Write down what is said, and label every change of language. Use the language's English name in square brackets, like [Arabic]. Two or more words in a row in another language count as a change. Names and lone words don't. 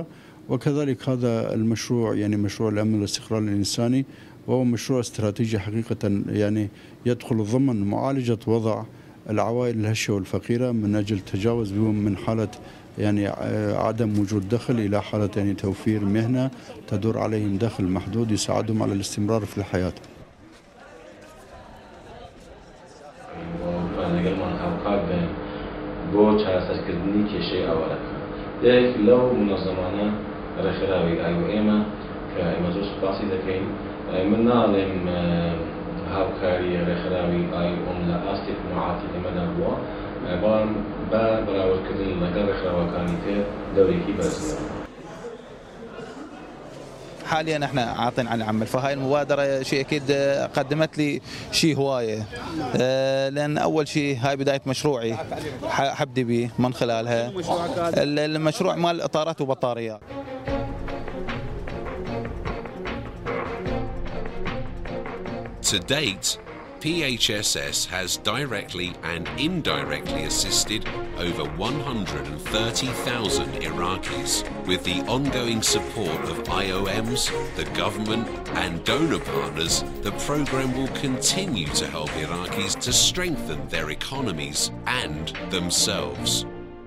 [Arabic] وكذلك هذا المشروع يعني مشروع الامن والاستقرار الانساني، وهو مشروع استراتيجي حقيقه يعني يدخل ضمن معالجه وضع العوائل الهشه والفقيره من اجل تجاوز بهم من حاله يعني عدم وجود دخل الى حاله يعني توفير مهنه تدور عليهم دخل محدود يساعدهم على الاستمرار في الحياه. [Central Kurdish] بۆ چارەسەرکردنی کێشەی ئاوارەکە یەک لەو منەظەمانە ڕێکخراوی ئێمە کە ئێمە زۆر سوپاسی دەکەین. من ناڵێم هاوکاری ڕێکخراوی ئایۆم لە ئاستی حکومەتی ئێمەدا بووە، بەڵام بە بەراوردکردن لەگەڵ ڕێکخراوەکانی تر دەورێکی بەرزیەوە. [Arabic] حاليا احنا عاطين عن العمل، فهاي المبادره شيء اكيد قدمت لي شيء هوايه، لان اول شيء هاي بدايه مشروعي حبدي به من خلالها المشروع مال اطارات وبطاريات. [English] To date, PHSS has directly and indirectly assisted over 130,000 Iraqis. With the ongoing support of IOMs, the government and donor partners, the program will continue to help Iraqis to strengthen their economies and themselves.